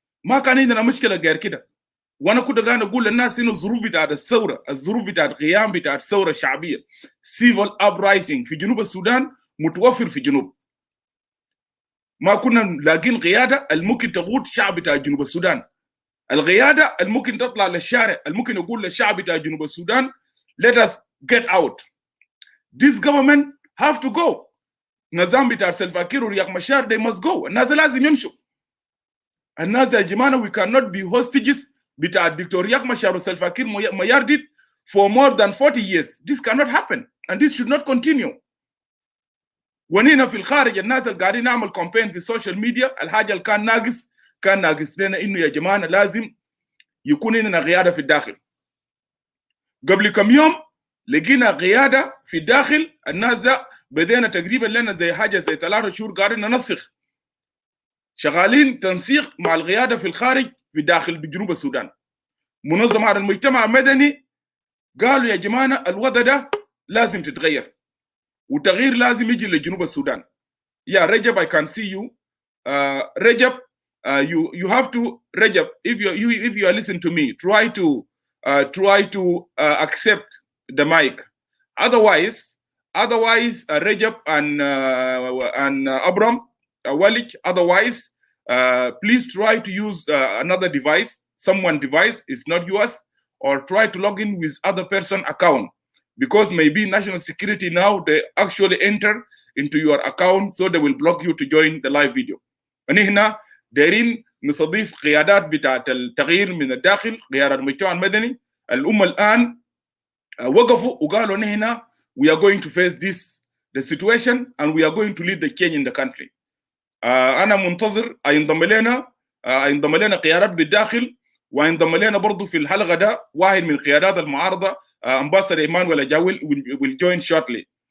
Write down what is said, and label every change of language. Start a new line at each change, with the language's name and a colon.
Arabic: ما كان عندنا مشكله غير كده. وانا كنت قاعد اقول للناس انه الظروف بتاعت الثوره، الظروف بتاعت القيام بتاعت الثوره الشعبيه civil uprising في جنوب السودان متوفر في جنوب. ما كنا لاقين قياده الممكن تقود شعب بتاع جنوب السودان. القياده الممكن تطلع للشارع، الممكن يقول للشعب بتاع جنوب السودان
English: let us get out. This government have to go.
Arabic: نظام بتاع سلفاكير ورياض مشار
English: they must go.
Arabic: الناس لازم يمشوا. الناس يا جماعه
English: we cannot be hostages
Arabic: بتاع الدكتور رياض مشار وسلفاكير ميارديد
English: for more than 40 years. This cannot happen and this should not continue.
Arabic: ونينا في الخارج الناس اللي قاعدين نعمل كومبين في السوشيال ميديا، الحاجه اللي كان ناقص لنا انه يا جماعه لازم يكون عندنا قياده في الداخل. قبل كم يوم لقينا قياده في الداخل. الناس ده بدينا تقريبا لنا زي حاجه زي 3 شهور قاعدين ننسق، شغالين تنسيق مع القياده في الخارج في داخل جنوب السودان. منظمات المجتمع المدني قالوا يا جماعه الوضع ده لازم تتغير والتغيير لازم يجي لجنوب السودان. يا رجب
English: I can see you. Rajab you have to Rajab, if you are listening to me, try to accept the mic. Otherwise Rajab and Abram Walid, otherwise please try to use another device, someone device is not yours, or try to log in with other person account, because maybe national security now they actually enter into your account, so they will block you to join the live video.
Arabic: and هنا دايرين نستضيف قيادات بتاعت التغيير من الداخل، قيادات المجتمع المدني. الأمة الآن وقفوا وقالوا هنا
English: we are going to face the situation and we are going to lead the change in the country.
Arabic: أنا منتظر ينضم لنا قيادات بالداخل، وينضم لنا برضو في الحلقة ده واحد من قيادات المعارضة ambassador إيمانويل أجاويل
English: will join shortly.